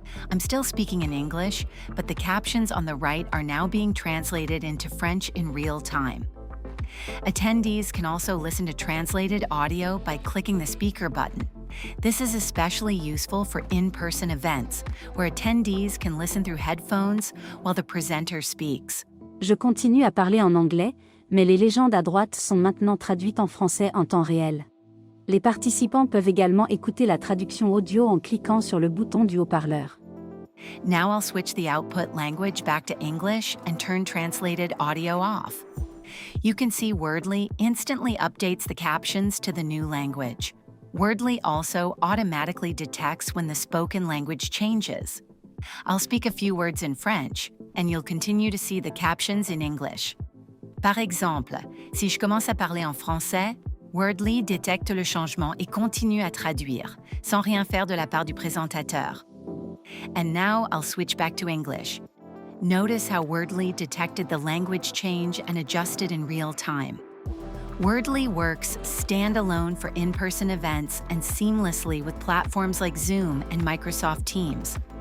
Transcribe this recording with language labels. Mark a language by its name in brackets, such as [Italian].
[English] I'm still speaking in English, but the captions on the right are now being translated into French in real time. Attendees can also listen to translated audio by clicking the speaker button. This is especially useful for in-person events, where attendees can listen through headphones while the presenter speaks. [French] Je continue à parler en anglais, mais les légendes à droite sont maintenant traduites en français en temps réel. Les participants peuvent également écouter la traduction audio en cliquant sur le bouton du haut-parleur. [English] Now I'll switch the output language back to English and turn translated audio off. You can see Wordly instantly updates the captions to the new language. Wordly also automatically detects when the spoken language changes. I'll speak a few words in French, and you'll continue to see the captions in English. [French] Par exemple, si je commence à parler en français, Wordly détecte le changement et continue à traduire, sans rien faire de la part du présentateur. [English] And now I'll switch back to English. Notice how Wordly detected the language change and adjusted in real time. Wordly works standalone for in-person events and seamlessly with platforms like Zoom and Microsoft Teams.